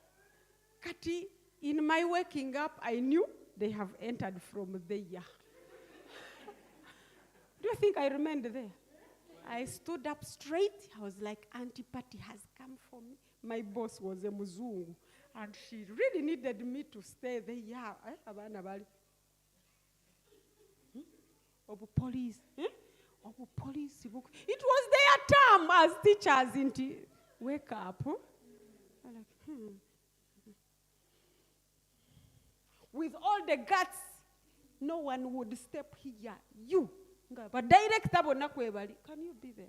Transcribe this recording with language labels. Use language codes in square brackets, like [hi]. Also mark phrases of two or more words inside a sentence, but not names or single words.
[en] Kati, in my waking up, I knew they have entered from there. you think I remained there? I stood up straight. I was like, Auntie Patty has come for me. My boss was a Muzungu, and she really needed me to stay there. [lg] Yeah, abana bali. Obu police. Obu police. [en] It was their term as teachers. Wake up. I'm like, With all the guts, no one would step here. You. But director, can you be there?